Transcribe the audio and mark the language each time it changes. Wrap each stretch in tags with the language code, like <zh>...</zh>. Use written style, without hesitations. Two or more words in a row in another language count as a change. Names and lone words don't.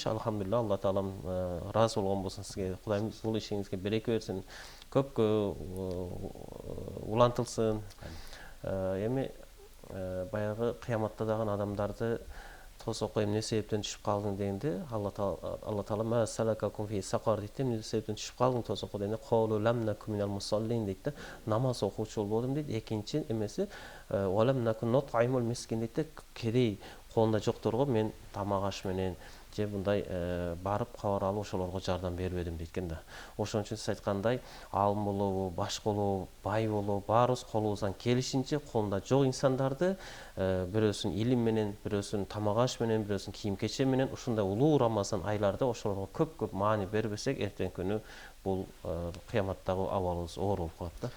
<ky>Алхамдулилла, Алла таалам ыраазы болгон болсун сизге. Кудайым бул ишиңизге береке берсин, көпкө улантылсын. Эми баягы кыяматта дагы адамдарды тосокко эмне себептен түшүп калдың дегенде Алла Таала</ky> <ar>ما سلككم في سقر</ar> <ky>дейт. Эмне себептен түшүп калдың тосокко дегенде</ky> <ar>قالوا لم نك من المصلين</ar> <ky>дейт да. Намаз окуучу болбодум дейт. Экинчи эмеси</ky> <ar>ولم نك نطعم المسكين</ar> <ky>дейт да. Кедей колунда жокторго мен тамак аш менен же мындай барып кабар алып ошолорго жардам бербедим дейт экен да. Ошон үчүн сиз айткандай алым болобу, баш болобу, бай болобу баарыбыз колубуздан келишинче колунда жок инсандарды бирөөсүн илим менен, бирөөсүн тамак аш менен, бирөөсүн кийим кече менен ушундай улуу Рамазан айларда ошолорго көп маани бербесек, эртеңки күнү бул кыяматтагы абалыбыз оор болуп калат да.</ky>